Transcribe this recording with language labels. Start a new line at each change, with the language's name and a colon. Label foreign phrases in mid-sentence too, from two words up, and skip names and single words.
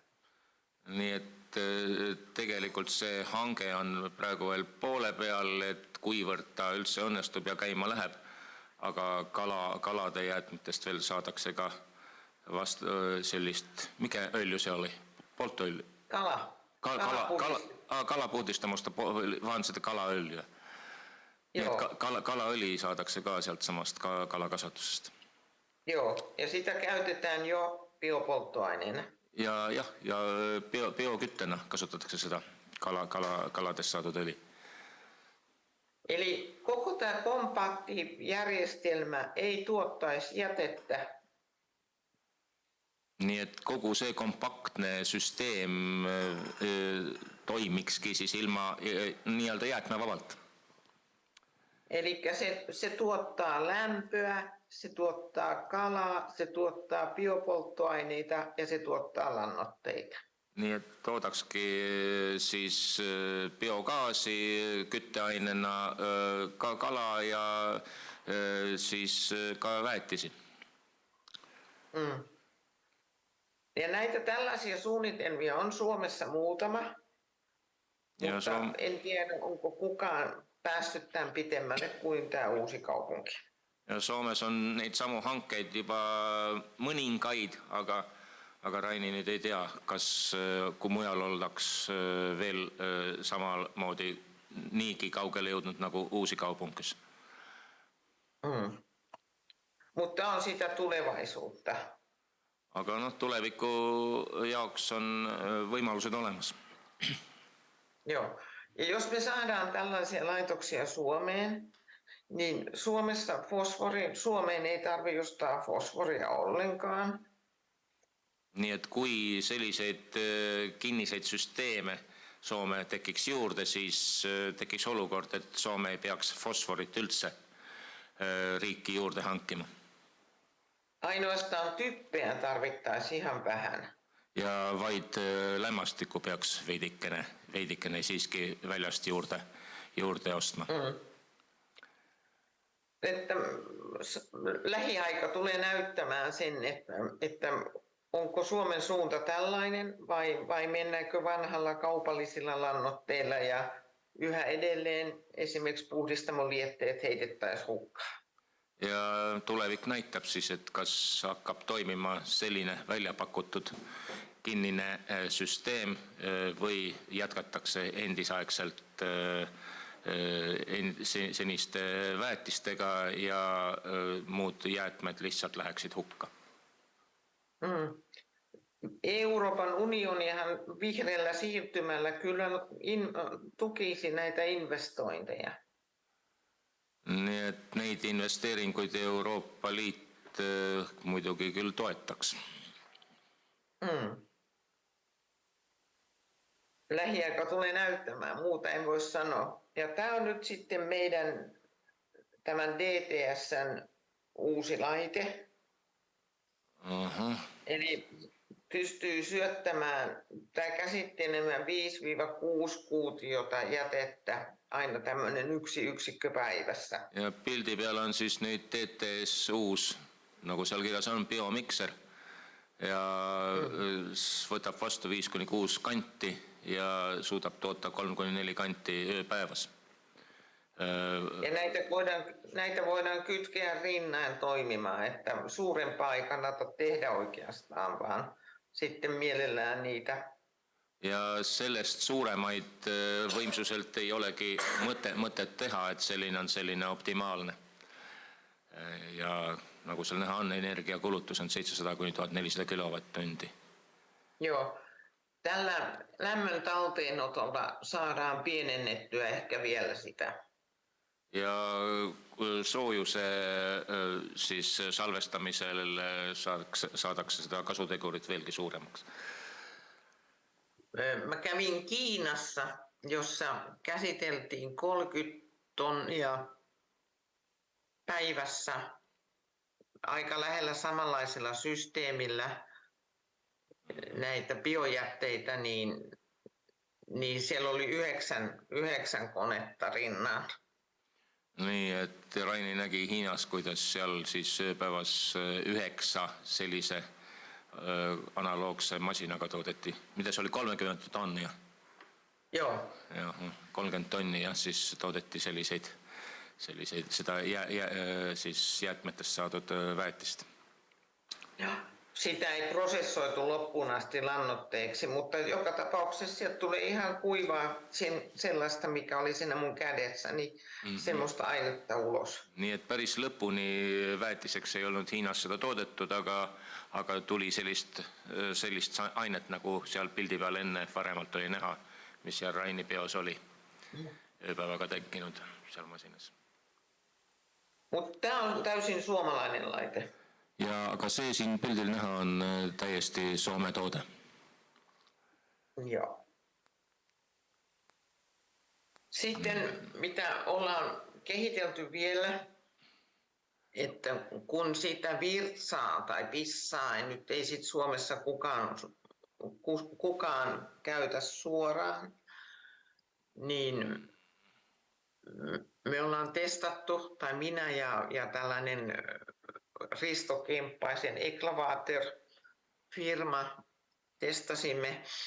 Estonian: Nii et tegelikult see hange on praegu veel poole peal, et kuivõrd ta üldse õnnestub ja käima läheb, aga kalade jäätmetest veel saadakse ka vast sellist,
Finnish: mikä öljy se oli? Polttoöljy? Kalapuhdistamusta, vaan seda kalaöljyä.
Estonian: Nii et kalaõli saadakse ka sealt samast kalakasvatusest.
Finnish: Joo, ja sitä käytetään jo biopolttoaineena.
Estonian: Ja bioküttena kasutatakse seda kaladest saadud öljy.
Finnish: Eli koko tämä kompaktijärjestelmä ei tuottaisi jätettä.
Estonian: Nii et kogu see kompaktne süsteem toimikski siis ilma nii-öelda jäätmevabalt.
Finnish: Eli se tuottaa lämpöä, se tuottaa kalaa, se tuottaa biopolttoaineita ja se tuottaa lannoitteita.
Estonian: Nii et toodakski siis biogaasi kütteainena ka kala ja siis ka väetisi.
Finnish: Ja näitä tällaisia suunnitelmia on Suomessa muutama, mutta en tiedä, onko kukaan päässyt tämän pitemmälle kuin tämä Uusikaupunki.
Estonian: Ja Soomes on neid samu hankeid juba mõningaid, aga Raini nüüd ei tea, kas kui mujal oldaks veel samal moodi niigi kaugele jõudnud nagu Uusikaupunkis.
Finnish: Mutta on sitä tulevaisuutta.
Estonian: Aga tuleviku jaoks on võimalused olemas.
Finnish: Joo. Ja jos me saadaan tällaisia laitoksia Suomeen, niin Suomeen ei tarvitse ostaa fosforia ollenkaan.
Estonian: Nii et kui selliseid kinniseid süsteeme Soome tekiks juurde, siis tekiks olukord, et Soome ei peaks fosforit üldse riiki juurde hankima.
Finnish: Ainoastaan typpeä tarvittaisiin ihan vähän.
Estonian: ja vaid lämmastikku peaks veidikene siiski väljast juurde ostma.
Finnish: Että lähiaika tulee näyttämään sen, että onko Suomen suunta tällainen vai mennäänkö vanhalla kaupallisilla lannoitteilla ja yhä edelleen esimerkiksi puhdistamolietteet heitettäisiin hukkaan.
Estonian: Ja tulevik näitab siis, et kas hakkab toimima selline välja pakutud kinnine süsteem või jätkatakse endisaegselt seniste väetistega ja muud jäätmed lihtsalt läheksid hukka.
Finnish: Euroopan unionihan vihreällä siirtymällä kyllä tukisi näitä investointeja.
Estonian: Nii et neid investeeringuid Euroopa Liit muidugi küll toetaks.
Finnish: Lähiaika tulee näyttämään, muuta en voi sanoa. Ja tämä on nyt sitten meidän tämän DTS:n uusi laite. Eli pystyy syöttämään tai käsittelemään 5-6 kuutiota jätettä aina tämmöinen 1 yksikkö päivässä.
Estonian: Ja pildi peal on siis nüüd TTS uus, nagu seal kirjas on, biomikser ja võtab vastu 5-6 kanti ja suudab toota 3-4 kanti ööpäevas.
Finnish: Ja näitä voidaan kytkeä rinnan toimimaan, että suurempaa ei kannata tehdä oikeastaan, vaan sitten mielellään niitä.
Estonian: Ja sellest suuremaid võimsuselt ei olegi mõtet teha, et selline on selline optimaalne. Ja nagu seal näha on, energiakulutus on 700-1400 kilowatt-tundi.
Finnish: Joo. Tällä lämmön talteenotolla saadaan pienennettyä ehkä vielä sitä.
Estonian: Ja soojuse siis salvestamisel saadakse seda kasutegurit veelgi suuremaks.
Finnish: Mä kävin Kiinassa, jossa käsiteltiin 30 tonnia päivässä aika lähellä samanlaisella systeemillä näitä biojätteitä, niin siellä oli 9 konetta rinnaan.
Estonian: Nii, et Raini nägi Hiinas, kuidas seal siis ööpäevas 9 sellise analoogse masinaga toodeti. Mida se oli 30 tonnia?
Finnish: Joo.
Estonian: Joo, 30 tonnia siis toodeti selliseid sitä siis jäätmetest saadud väetistä.
Finnish: Joo. Sitä ei prosessoitu loppuun asti lannoitteeksi, mutta joka tapauksessa sieltä tulee ihan kuivaa sellaista, mikä oli siinä mun kädessä, niin semmoista ainetta ulos.
Estonian: Nii et päris lõpuni väetiseks ei olnud Hiinas seda toodetud, aga tuli sellist ainet, nagu seal pildi peal enne varemalt oli näha, mis seal Raini peos oli ööpäevaga tekkinud seal masinas.
Finnish: Mutta tämä on täysin suomalainen laite.
Estonian: Ja ka see siin pildil näha on täiesti Soome toode.
Finnish: Joo. Sitten mitä ollaan kehitelty vielä, että kun sitä virtsaa tai pissaa, nyt ei sit Suomessa kukaan käytä suoraan, niin me ollaan testattu, tai minä ja tällainen Risto Kemppaisen Eklavater-firma testasimme.